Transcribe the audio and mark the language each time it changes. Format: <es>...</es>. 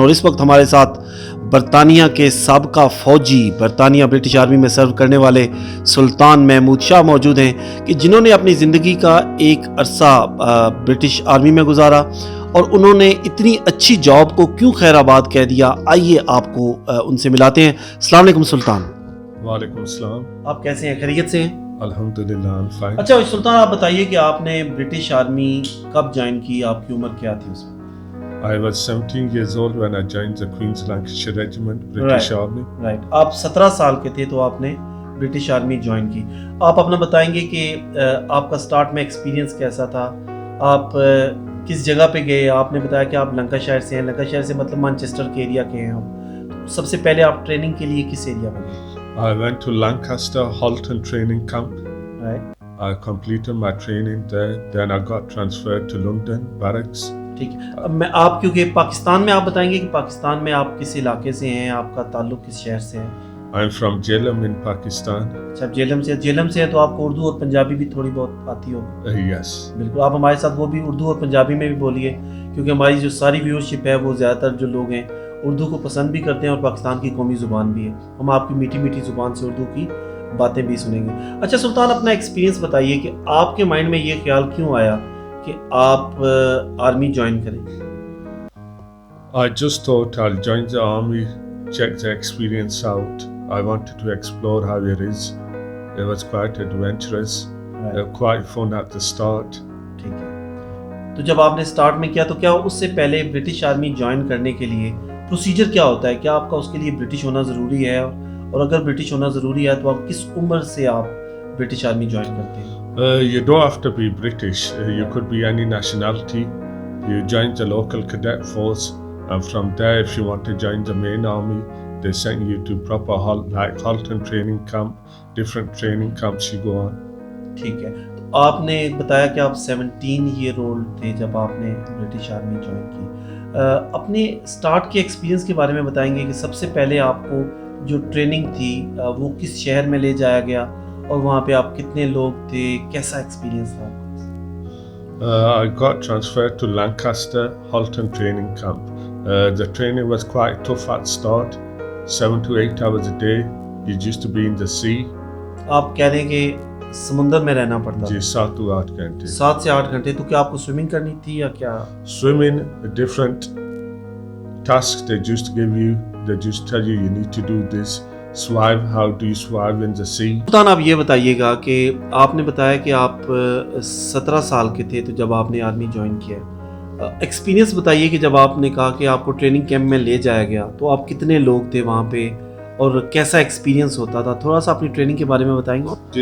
<ur>اور اس وقت ہمارے ساتھ برطانیہ کے سابقہ فوجی، برطانیہ برٹش آرمی میں سرو کرنے والے سلطان محمود شاہ موجود ہیں، کہ جنہوں نے اپنی زندگی کا ایک عرصہ برٹش آرمی میں گزارا اور انہوں نے اتنی اچھی جاب کو کیوں خیر آباد کہہ دیا۔ آئیے آپ کو ان سے ملاتے ہیں۔ السلام علیکم سلطان۔ وعلیکم السلام۔ آپ کیسے ہیں، خیریت سے ہیں؟ الحمدللہ فائن۔ اچھا سلطان، آپ بتائیے کہ آپ نے برٹش آرمی کب جوائن کی، آپ کی عمر کیا تھی اس میں؟</ur> <en>I was 17 years old when I joined the Queen's Lancashire Regiment, British Army. Right.</en> <ur>آپ 17 سال کے تھے تو آپ نے برٹش آرمی جوائن کی۔ آپ اپنا بتائیں گے کہ آپ کا سٹارٹ میں ایکسپیرینس کیسا تھا، آپ کس جگہ پہ گئے؟ آپ نے بتایا کہ آپ لنکاشائر سے ہیں، لنکاشائر سے مطلب مانچسٹر کے ایریا کے ہیں آپ۔ سب سے پہلے آپ ٹریننگ کے لیے کس ایریا میں گئے؟</ur> <en>I went to Lancaster Halton Training Camp. Right. I completed my training there. Then I got transferred to London Barracks.</en> <ur>ٹھیک ہے، اب میں آپ کیونکہ پاکستان میں آپ بتائیں گے کہ پاکستان میں آپ کس علاقے سے ہیں، آپ کا تعلق کس شہر سے ہے؟</ur> <en>I'm from Jhelum in Pakistan.</en> <ur>اچھا، جیلم سے ہیں تو آپ کو اردو اور پنجابی بھی تھوڑی بہت آتی ہوگی؟</ur> <en>Yes.</en> <ur>بالکل، آپ ہمارے ساتھ وہ بھی اردو اور پنجابی میں بھی بولیے، کیونکہ ہماری جو ساری ویورشپ ہے وہ زیادہ تر جو لوگ ہیں اردو کو پسند بھی کرتے ہیں اور پاکستان کی قومی زبان بھی ہے۔ ہم آپ کی میٹھی میٹھی زبان سے اردو کی باتیں بھی سنیں گے۔ اچھا سلطان، اپنا ایکسپیرینس بتائیے کہ آپ کے مائنڈ میں یہ خیال کیوں آیا کہ آپ آرمی جوائن کریں؟</ur> <en>I just thought I'll join the army, check the experience out. I wanted to explore how it is. It was quite adventurous, quite fun at the start.</en> <ur>ٹھیک ہے، تو جب آپ نے سٹارٹ میں کیا تو کیا اس سے پہلے برٹش آرمی جوائن کرنے کے لیے پروسیجر کیا ہوتا ہے؟ کیا آپ کا اس کے لیے برٹش ہونا ضروری ہے؟ اور اگر برٹش ہونا ضروری ہے تو آپ کس عمر سے آپ برٹش آرمی جوائن کرتے ہیں؟</ur> <en>You don't have to be British. You could be any nationality. You join the local cadet force, and from there, if you want to join the main army, they send you to proper Halton training camp, different training camps you go on.</en> <ur>ٹھیک ہے، تو آپ نے بتایا کہ آپ 17 year old تھے جب آپ نے برٹش آرمی جوائن کی۔ اپنے سٹارٹ کے ایکسپیرینس کے بارے میں بتائیں گے کہ سب سے پہلے آپ کو جو ٹریننگ تھی وہ کس شہر میں لے جایا گیا اور وہاں پہ آپ کتنے لوگ تھے، کیسا ایکسپیرینس تھا؟</ur> <en>I got transferred to Lancaster Halton Training Camp. The training was quite tough at start, 7 to 8 hours a day. You used to be in the sea.</en> <ur>آپ کہہ رہے ہیں کہ سمندر میں رہنا پڑتا جی 7 to 8 گھنٹے۔ 7 سے 8 گھنٹے۔ تو کیا آپ کو سوئمنگ کرنی تھی یا کیا؟ Swimming, different tasks they just give you. They just tell you need to do this. Swim, how do you swim in the sea? سلطان، آپ یہ بتائیے گا کہ آپ نے بتایا کہ آپ 17 سال کے تھے تو جب آپ نے آرمی جوائن کیا، ایکسپیرینس بتائیے کہ جب آپ نے کہا کہ آپ کو ٹریننگ کیمپ میں لے جایا گیا تو آپ کتنے لوگ تھے وہاں پہ اور کیسا ایکسپیرینس ہوتا تھا؟ تھوڑا سا اپنی ٹریننگ کے بارے میں بتائیں گے؟</ur>